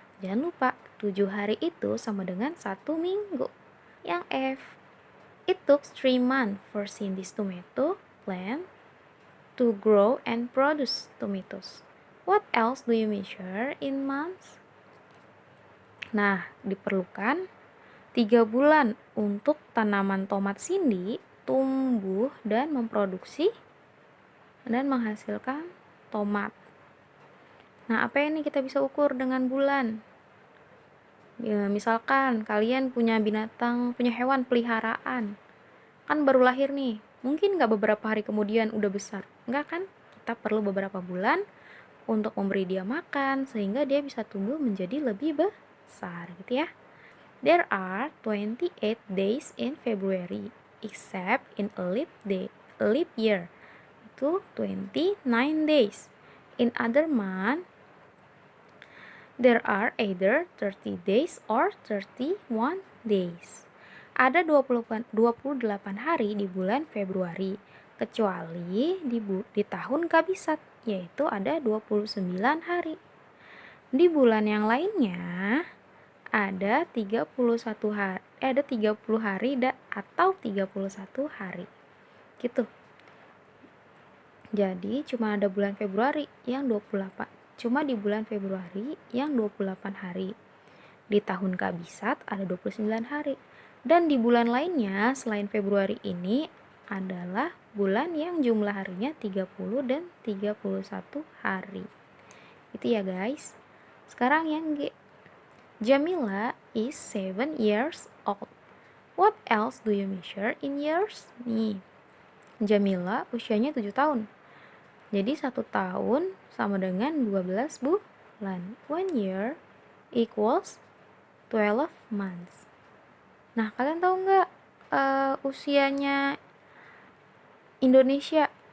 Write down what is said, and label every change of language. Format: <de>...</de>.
<id>Jangan lupa, 7 hari itu sama dengan 1 minggu. Yang F.</id> <en>It took 3 months for Cindy's tomato plant to grow and produce tomatoes. What else do you measure in months?</en> <id>Nah, diperlukan 3 bulan untuk tanaman tomat Cindy tumbuh dan memproduksi dan menghasilkan tomat. Nah, apa ini kita bisa ukur dengan bulan? Ya, misalkan kalian punya binatang, punya hewan peliharaan, kan baru lahir nih, mungkin nggak beberapa hari kemudian udah besar, nggak kan? Kita perlu beberapa bulan untuk memberi dia makan sehingga dia bisa tumbuh menjadi lebih besar gitu ya.</id> <en>There are 28 days in February except in a leap year.</en> <id>Itu</id> <en>29 days. In other month there are either 30 days or 31 days.</en> <id>Ada 28 hari di bulan Februari, kecuali di tahun kabisat, yaitu ada 29 hari. Di bulan yang lainnya ada 31 hari, ada 30 hari atau 31 hari. Gitu. Jadi cuma ada bulan Februari yang 28. Cuma di bulan Februari yang 28 hari. Di tahun kabisat ada 29 hari. Dan di bulan lainnya selain Februari ini adalah bulan yang jumlah harinya 30 dan 31 hari. Itu ya guys. Sekarang yang G.</id> <en>Jamila is 7 years old. What else do you measure in years?</en> <id>Nih, Jamila usianya 7 tahun. Jadi 1 tahun sama dengan 12 bulan.</id> <en>1 year equals 12 months.</en> <id>Nah, kalian tahu nggak usianya Indonesia?</id>